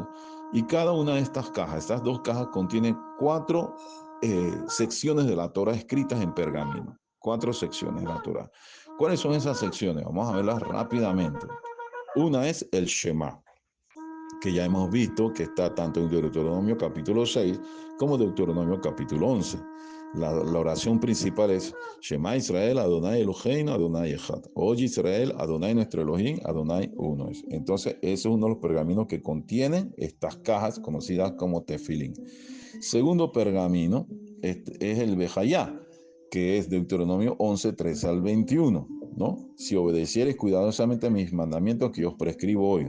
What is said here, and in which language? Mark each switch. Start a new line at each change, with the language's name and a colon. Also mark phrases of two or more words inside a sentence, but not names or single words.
Spanish: Y cada una de estas dos cajas, contiene cuatro secciones de la Torah escritas en pergamino. Cuatro secciones de la Torah. ¿Cuáles son esas secciones? Vamos a verlas rápidamente. Una es el Shema, que ya hemos visto que está tanto en Deuteronomio capítulo 6 como Deuteronomio capítulo 11. La oración principal es:
Hebrew: שמע ישראל אדני אלהינו אדני אחד.
Spanish: Oye Israel, Adonai nuestro Elohim, Adonai uno es. Entonces, ese es uno de los pergaminos que contienen estas cajas conocidas como tefilín. Segundo pergamino es el Bejayá, que es Deuteronomio 11, 13 al 21, ¿no? Si obedecieres cuidadosamente mis mandamientos que yo os prescribo hoy.